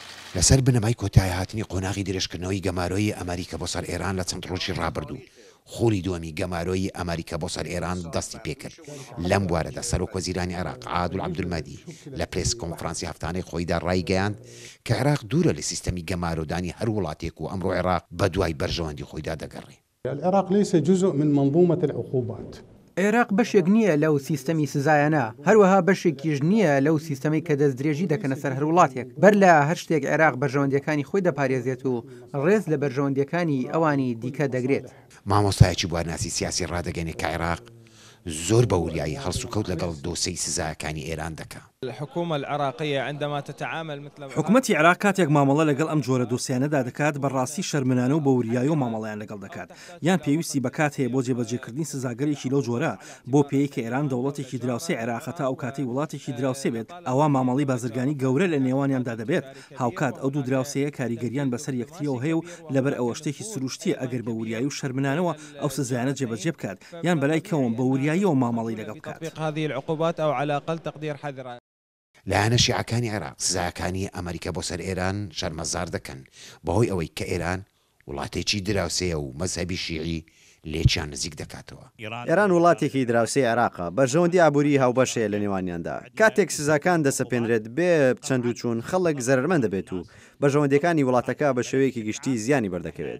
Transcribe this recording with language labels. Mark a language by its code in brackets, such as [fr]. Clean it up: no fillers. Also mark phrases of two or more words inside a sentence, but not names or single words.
[ckb] لەسەر بنەمای کۆتایی هاتنی قۆناغی درێژکردنەوەی گەمارۆیی ئەمریکا بۆ سەر ئێران لە چەند ڕۆژی ڕابردوو خۆری دووەمی گەمارۆیی ئەمریکا بۆ سەر ئێران دەستی پێکرد. لەم بوارەدا سەرۆک وەزیرانی عێراق عادل عەبدولمەدی لە [en] press conference [ckb] هەفتانەی خۆیدا ڕایگەیاند کە عێراق دوورە لە سیستەمی گەمارۆدانی هەر وڵاتێک و ئەمڕۆ عێراق بە دوای بەرژەوەندی خۆیدا دەگەڕێ. [ar] العراق ليس جزء من منظومة العقوبات. [ckb] عێراق بەشێک نییە لەو سیستەمی سزایانە، هەروەها بەشێکیش نییە لەو سیستەمی کە دەست درێژی دەکەنە سەر هەر وڵاتێک. بەر لە هەر شتێک عێراق بەرژەوەندیەکانی خۆی دەپارێزێت و ڕێز لە بەرژەوەندیەکانی ئەوانی دیکە دەگرێت. مامۆستایەکی بوارناسی سیاسی ڕادەگەنێت کە عێراق زۆر بە وریایی هەڵسو کەوت لەگەڵ دۆسەی سزایەکانی ئێران دەکات. [ar] الحكومة العراقية عندما تتعامل مثل [ckb] حکوومەتی عێراق کاتێک مامەڵە لەگەڵ ئەم جۆرە دۆسیانەدا دەکات بەڕاستی شەرمنانە و بە وریایی و مامەڵەیان لەگەڵ دەکات، یان پێویستی بەکات هەیە بۆ جێبەجێکردنی سزاگەرێکی لەو جۆرە بۆ پێی کە ئێران دەوڵەتێکی دراوسێ عێراقەتا ئەو کاتی وڵاتێکی دراوسێ بێت، ئەوە مامەڵی بازرگانی گەورە لە نێوانیاندا دەبێت. هاوکات ئەو دوو دراوسەیە کاریگەریان بەسەر یەکتریەوە هەیە و لەبەر ئەوە شتێکی سروشتیە ئەگەر بە وریایی و شەرمنانەوە ئەو سزایانە جێبەجێ بکات یان بەلای کەوم بە وریایی و مامەڵی لەگەڵ بکات. [ar] هذه العقوبات أو على الأقل تقدير حذر. [ckb] لایەنە شیعەکانی عێراق سزایەکانی ئەمریکا بۆ سەر ئێران شەرمەزار دەکەن بەهۆی ئەوەی کە ئێران وڵاتێکی دراوسەیە و مەزهەبی شیعی لێکیان نزیک دەکاتەوە. ئێران وڵاتێکی دراوسەی عێراقە، بەرژەوەندی ئابووری هاوبەشەیە لە نێوانیاندا. کاتێک سزاکان دەسەپێنرێت بێ چەند و چوون خەڵک زەرمەند دەبێت و بەرژەوەندەکانی وڵاتەکە بە شێوەیەکی گشتی زیانی بەردەکەوێت.